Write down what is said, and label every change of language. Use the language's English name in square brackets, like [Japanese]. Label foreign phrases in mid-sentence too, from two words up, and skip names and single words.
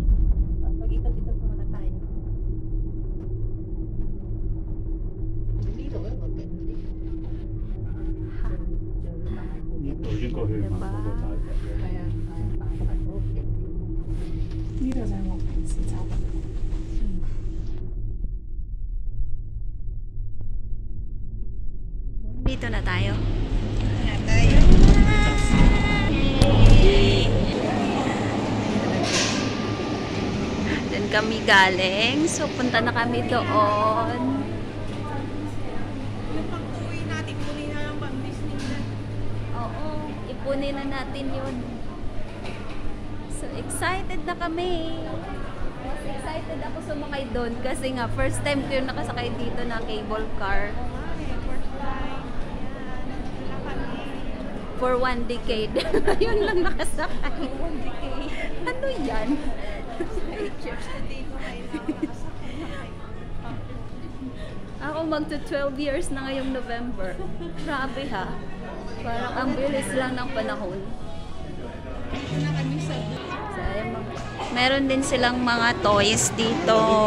[Filipino] Pag-ikot-ikot muna tayo. Dito ba? Maganda. [Cantonese] Dito 應該去埋嗰個大佛嘅。係啊，OK。呢度就係我平時走嘅。 [Filipino] Dito na tayo. Doon kami galing. So, punta na kami doon. Pag-uwi natin, kunin na lang bang business na. Oo, ipunin na natin yun. So, excited na kami. Mas excited ako sumakay doon kasi nga, [English] first time [Filipino] ko yung nakasakay dito na [English] cable car. For 1 decade. [Filipino] Yun lang nakasakay. 1 decade. Ano yan? Ako magto 12 years na ngayong November. Grabe ha. Parang ang bilis lang ng panahon. So, meron din silang mga toys dito.